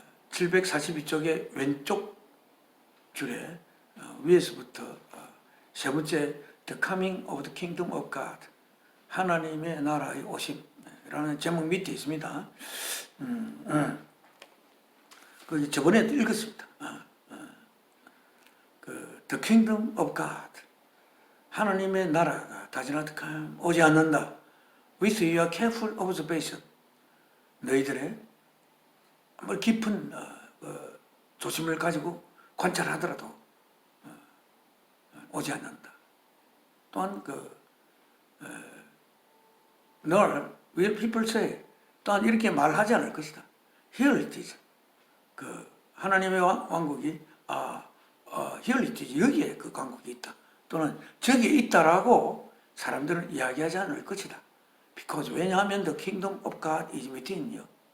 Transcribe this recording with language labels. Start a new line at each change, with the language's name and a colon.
Korean: 742쪽의 왼쪽 줄에 위에서부터 세 번째
English: The Coming of the Kingdom of God,
Korean: 하나님의 나라의 오심이라는 제목 밑에 있습니다. 그 저번에도 읽었습니다.
English: 그 The Kingdom of God,
Korean: 하나님의 나라가
English: does not come,
Korean: 오지 않는다.
English: With your careful observation,
Korean: 너희들의 깊은 조심을 가지고 관찰하더라도 오지 않는다. 또한
English: nor will people say,
Korean: 또한 이렇게 말하지 않을 것이다.
English: Here it is.
Korean: 하나님의 왕국이
English: here it is.
Korean: 여기에 그 왕국이 있다. 또는 저기에 있다라고 사람들은 이야기하지 않을 것이다.
English: Because
Korean: 왜냐하면
English: the kingdom of God is within you.